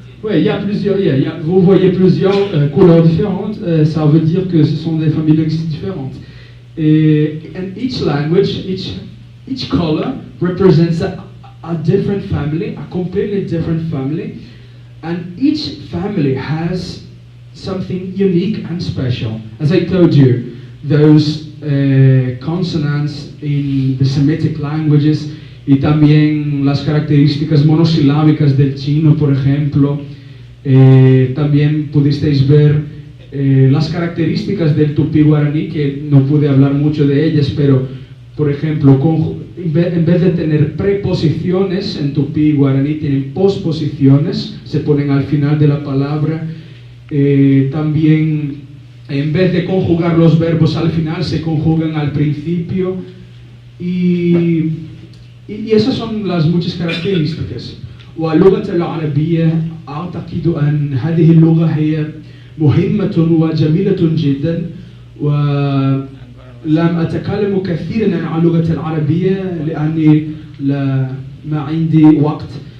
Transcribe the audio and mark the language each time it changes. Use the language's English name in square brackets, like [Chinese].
[French] Oui, il y a plusieurs, vous voyez plusieurs couleurs différentes, ça veut dire que ce sont des familles linguistiques différentes. [English] And each language, each color represents a different family, a completely different family, and each family has something unique and special. As I told you, those consonants in the Semitic languages [Spanish] y también las características monosilábicas del chino, por ejemplo. También pudisteis ver las características del tupí guaraní, que no pude hablar mucho de ellas, pero, por ejemplo, en vez de tener preposiciones en tupí guaraní, tienen posposiciones, se ponen al final de la palabra. También, en vez de conjugar los verbos al final, se conjugan al principio. Y esas son las muchas características. [Arabic] واللغة العربية أعتقد أن هذه اللغة هي مهمة وجميلة جدا، ولم أتكلم كثيرا عن اللغة العربية لأني ما عندي وقت.